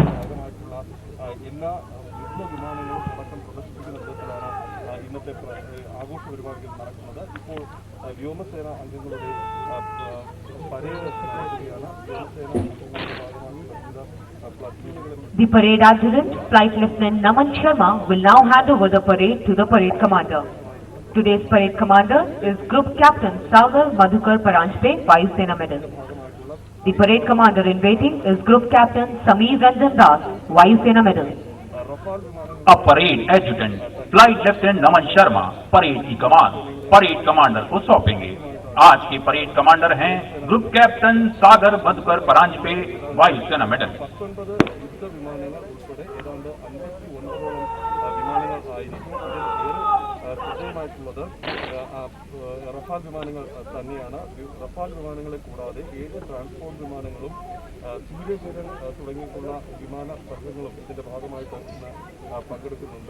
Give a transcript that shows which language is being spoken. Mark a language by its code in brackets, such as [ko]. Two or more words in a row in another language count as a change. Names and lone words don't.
[ml] ഭാഗമായിട്ടുള്ള എല്ലാ യുദ്ധവിമാനങ്ങളും അടക്കം പ്രദർശിപ്പിക്കുന്ന വിധത്തിലാണ് ഇന്നത്തെ ആഘോഷ പരിപാടികൾ നടക്കുന്നത്. ഇപ്പോൾ വ്യോമസേന അംഗങ്ങളുടെ പരേഡ് നടക്കുകയാണ്. വ്യോമസേന [en] The parade adjutant, Flight Lieutenant Naman Sharma, will now hand over the parade to the parade commander. Today's parade commander is Group Captain Sagar Madhukar Paranjpe, Vayu Sena Medal. The parade commander in waiting is Group Captain Sameer Ranjan Das, Vayu Sena Medal. A parade adjutant, [hi] Flight Lieutenant Naman Sharma, परेड की कमान परेड कमांडर को सौंपेंगे। आज के परेड कमांडर हैं ग्रुप कैप्टन सागर मधुकर परांजपे, वायु सेना मेडल। [ml] റഫാൽ വിമാനങ്ങൾ തന്നെയാണ്. റഫാൽ വിമാനങ്ങളെ കൂടാതെ 7 ട്രാൻസ്പോർട്ട് വിമാനങ്ങളും സൂര്യകിരൺ തുടങ്ങിയിട്ടുള്ള വിമാന സർവ്വങ്ങളും ഇതിന്റെ ഭാഗമായിട്ട് ഇന്ന് പങ്കെടുക്കുന്നുണ്ട്.